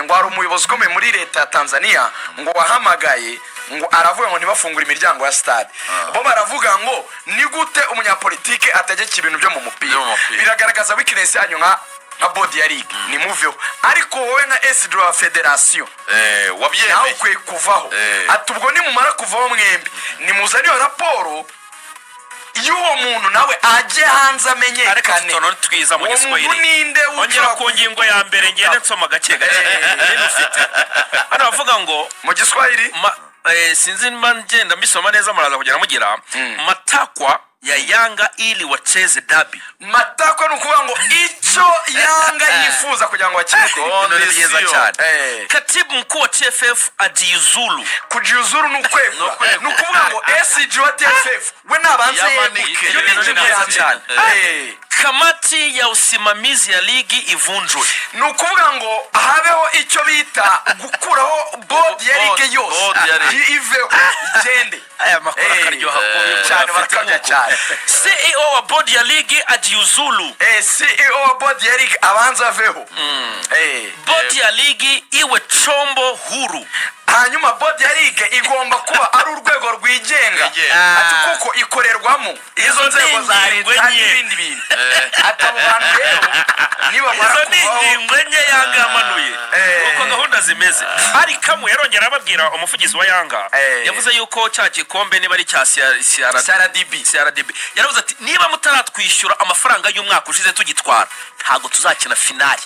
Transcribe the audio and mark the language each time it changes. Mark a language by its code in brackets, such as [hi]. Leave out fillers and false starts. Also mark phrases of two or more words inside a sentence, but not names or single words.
[rw] ngo hari umuyobozi ukomeye muri leta ya Tanzania ngo wahamagaye ngo aravuga ngo ntibafungure imiryango ya stade bo baravuga ngo ni gute umunyapolitike ategeka ibintu byo mu mupira biragaragaza weakness yanyu nka body ya league ni muveho ariko wowe nka SG wa federation wabyemeye kwe kuvaho ati ubwo ni mumara kuvaho mwembi ni muzaniyo raporo y'uwo muntu nawe aje hanze amenyekane ariko twiza mu Giswahili ongera ku ngingo ya mbere ngende nsoma gake hano bavuga ngo mu Giswahili sinzi niba ngenda mbisoma neza muraza kugera mugira [sw] matakwa ya Yanga ili wacheze derby. [rw] Matakwa nukuvuga ngo icyo Yanga yifuza kugira ngo bakine neza cyane. [sw] Katibu mkuu wa TFF ajiuzulu. [rw] Kujiuzulu nukuvuga ngo SG wa TFF we nabanze cyane. [sw] Kamati ya usimamizi ya ligi ivunjwe. [rw] Nukuvuga ngo habeho icyo bita gukuraho board ya ligi yose iveho igende. Aya makuru akaryoha cyane barakanya cyane. [sw] CEO wa board ya ligi ajiuzulu. [rw] CEO wa board ya ligi abanza aveho. [sw] Board ya ligi iwe chombo huru. [rw] Hanyuma board ya ligue igomba kuba ari urwego rwigenga ati kuko ikorerwamo izo nzego za leta n'ibindi bintu ati abo bantu rero niba mwenye Yanga amanuye uko gahunda zimeze ari kamwe yarongera ababwira umuvugizi wa Yanga yavuze yuko cya gikombe niba ari cya CRDB yaravuze ati niba mutaratwishyura amafaranga y'umwaka ushize tugitwara ntago tuzakina finali.